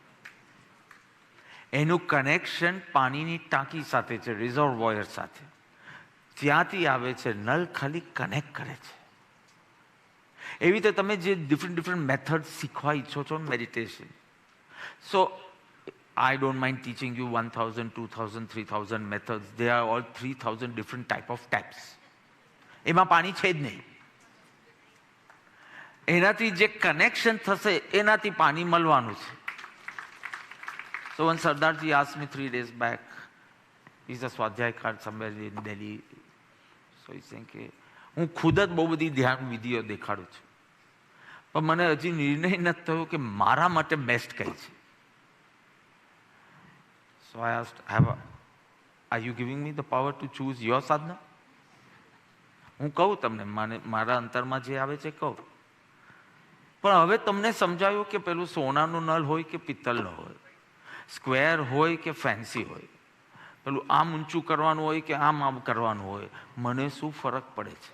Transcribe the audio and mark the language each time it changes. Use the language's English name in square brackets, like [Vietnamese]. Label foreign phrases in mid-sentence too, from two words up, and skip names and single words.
[Gujarati] એનું કનેક્શન પાણીની ટાંકી સાથે છે, રિઝર્વોયર સાથે. ત્યાંથી આવે છે. નળ ખાલી કનેક્ટ કરે છે. એવી રીતે તમે જે ડિફરન્ટ મેથડ શીખવા ઈચ્છો છો, મેડિટેશન. [English] સો I don't mind teaching you 1,000, 2,000, 3,000 methods. They are all 3,000 different type of taps. [Gujarati] એમાં પાણી છે જ નહીં. એનાથી જે કનેક્શન થશે એનાથી પાણી મળવાનું છે. [English] So when Sardarji asked me 3 days back, he's a સ્વાધ્યાય card somewhere in Delhi. So he's saying [Gujarati] કે હું ખુદ જ બહુ બધી ધ્યાન વિધિઓ દેખાડું છું, પણ મને હજી નિર્ણય નથી થયો કે મારા માટે બેસ્ટ કઈ છે. [English] So I asked, are you giving me the power to choose your sadhana? [Gujarati] હું કહું તમને, મારા અંતરમાં જે આવે છે કહું. પણ હવે તમને સમજાયું કે પેલું સોનાનું નળ હોય કે પિત્તળનો હોય, સ્ક્વેર હોય કે ફેન્સી હોય, પેલું આમ ઊંચું કરવાનું હોય કે આમ કરવાનું હોય, મને શું ફરક પડે છે?